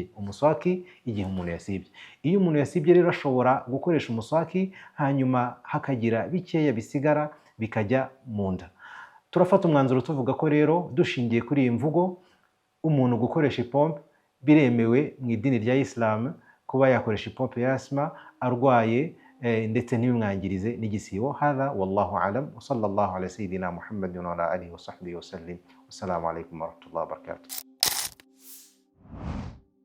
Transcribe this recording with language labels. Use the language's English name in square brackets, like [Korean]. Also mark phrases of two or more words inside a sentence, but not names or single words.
[Kinyarwanda] Umuswaki igihe umuntu yasibye. Iyo umuntu yasibye rero ashobora gukoresha umuswaki hanyuma hakagira bikeya bisigara bikajya mu nda. Turafata umwanzuro tuvuga ko rero dushingiye kuri iyi mvugo umuntu gukoresha ipompe biremewe mu idini rya Islam, kuba yakoresha ipompe ya asma arwaye ndetse ntibimwangirize n'igisibo. [Arabic] هذا والله أعلم وصلى الله على سيدنا محمد وعلى آله وصحبه وسلم. والسلام عليكم ورحمة الله وبركاته.